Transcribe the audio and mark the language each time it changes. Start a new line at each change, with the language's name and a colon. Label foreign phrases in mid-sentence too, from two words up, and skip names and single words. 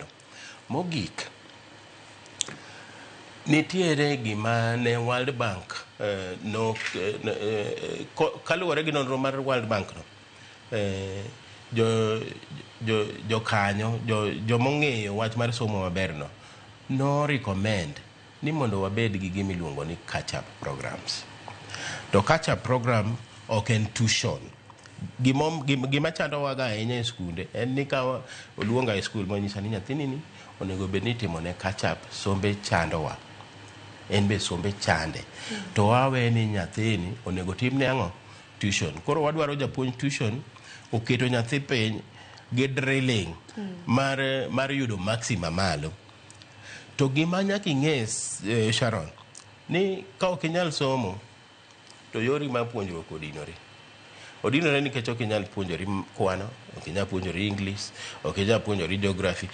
Luo (Kenya and Tanzania): Mogik, nitiere gima ne World Bank kaluwore gi nonro mar World Bank no, jokanyo jomong'eyo wach mar somo maberno no recommend ni mondo wabed gi gima iluongo ni
English: catch-up programs.
Luo (Kenya and Tanzania): To
English: catch-up program
Luo (Kenya and Tanzania): ok en tuition. Gima chando waga ahinya e skunde en ni ka oluonga e skul manyisa ni nyathini ni onego bed ni timone catch-up, sombe chandowa, en be sombe chande, to wawe ni nyathini onego timne ang'o? Tuition. Koro wadwaro japuonj tuition oketo nyathi piny gi drilling mar yudo maximum malo. To gima nyaka ing'es, Sharon, ni ka ok inyal somo to yori mar puonjruok odinore nikech ok inyal puonjori kwano, ok inyal puonjori English, ok inyal puonjori geography.